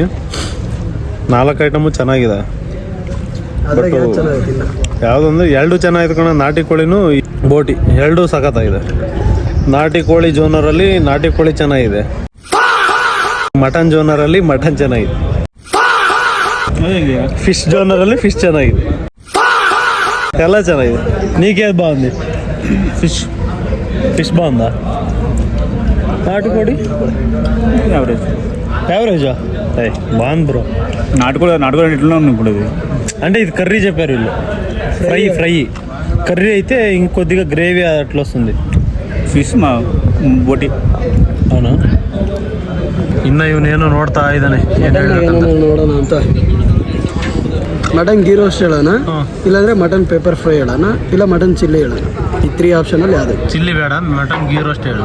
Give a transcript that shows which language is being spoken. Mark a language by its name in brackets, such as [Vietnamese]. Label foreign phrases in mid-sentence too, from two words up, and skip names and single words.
[Kannada] 4 ಐಟಮು ಚೆನ್ನಾಗಿದೆ. ಯಾವುದಂದ್ರೆ 2 ಚೆನ್ನಾಗಿದೆ ಕಣ. ನಾಟಿ ಕೋಳಿನೂ ಬೋಟಿ 2 ಸಖತ್ತಾಗಿದೆ. ನಾಟಿ ಕೋಳಿ ಜೋನರಲ್ಲಿ ನಾಟಿ ಕೋಳಿ ಚೆನ್ನಾಗಿದೆ. ಮಟನ್ ಜೋನರಲ್ಲಿ ಮಟನ್ ಚೆನ್ನಾಗಿದೆ. ಫಿಶ್ ಜೋನರಲ್ಲಿ ಫಿಶ್ ಚೆನ್ನಾಗಿದೆ. ಎಲ್ಲ ಚೆನ್ನಾಗಿದೆ. [Telugu] నీకేది బాగుంది? ఫిష్ బాగుందా? నాటుకోడి యావరేజా? బాగుంది బ్రో. నాటుకోడి ఇట్లా ఇప్పుడు అంటే ఇది కర్రీ చెప్పారు వీళ్ళు. [English] fry curry [Telugu] అయితే ఇంకొద్దిగా గ్రేవీ అట్లా వస్తుంది. [Kannada] ಫಿಶ್ ಬೋಟಿ. అవునా? ಇನ್ನು ಇವನೇನೋ ನೋಡ್ತಾ ಇದ್ದಾನೆ. ನೋಡೋಣ ಅಂತ. [English] mutton ghee roast [Kannada] ಹೇಳೋಣ, ಇಲ್ಲಾಂದ್ರೆ [English] mutton pepper fry [Kannada] ಹೇಳೋಣ, ಇಲ್ಲ [English] mutton chilli [Kannada] ಹೇಳೋಣ. ಈ 3 ಆಪ್ಷನಲ್ಲಿ ಯಾವುದು? ಚಿಲ್ಲಿ ಬೇಡ, [English] mutton ghee roast [Kannada] ಹೇಳು.